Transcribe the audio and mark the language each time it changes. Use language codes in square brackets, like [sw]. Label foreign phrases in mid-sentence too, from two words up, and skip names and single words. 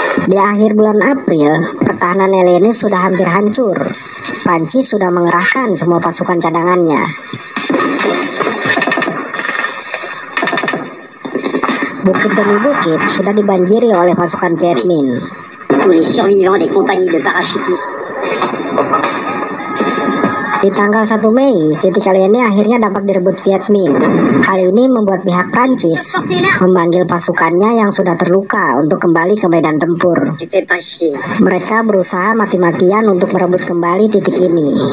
[id] Di akhir bulan April, pertahanan Helenis sudah hampir hancur. Prancis sudah mengerahkan semua pasukan cadangannya. Bukit demi bukit sudah dibanjiri oleh pasukan Viet Minh. [fr] Tous les survivants des compagnies de parachutistes. [id] Di tanggal 1 Mei, titik ini akhirnya dapat direbut Viet Minh. Hal ini membuat pihak Prancis memanggil pasukannya yang sudah terluka untuk kembali ke medan tempur. Mereka berusaha mati-matian untuk merebut kembali titik ini.